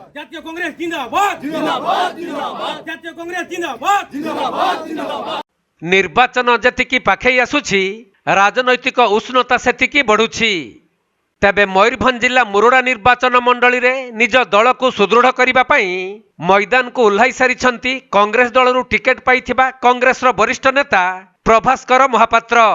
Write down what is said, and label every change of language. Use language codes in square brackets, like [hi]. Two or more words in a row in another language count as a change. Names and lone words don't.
[bn] জাতীয় কংগ্রেস জিন্দাবাদ জিন্দাবাদ জিন্দাবাদ জাতীয় কংগ্রেস জিন্দাবাদ জিন্দাবাদ জিন্দাবাদ। [or] ନିର୍ବାଚନ ଯେତିକି ପାଖେଇ ଆସୁଛି ରାଜନୈତିକ ଉଷ୍ଣତା ସେତିକି ବଢୁଛି। ତେବେ ମୟୂରଭଞ୍ଜ ଜିଲ୍ଲା ମୁରୁଡା ନିର୍ବାଚନ ମଣ୍ଡଳୀରେ ନିଜ ଦଳକୁ ସୁଦୃଢ଼ କରିବା ପାଇଁ ମଇଦାନକୁ ଓହ୍ଲାଇ ସାରିଛନ୍ତି କଂଗ୍ରେସ ଦଳରୁ ଟିକେଟ ପାଇଥିବା କଂଗ୍ରେସର ବରିଷ୍ଠ ନେତା ପ୍ରଭାସ୍କର ମହାପାତ୍ର।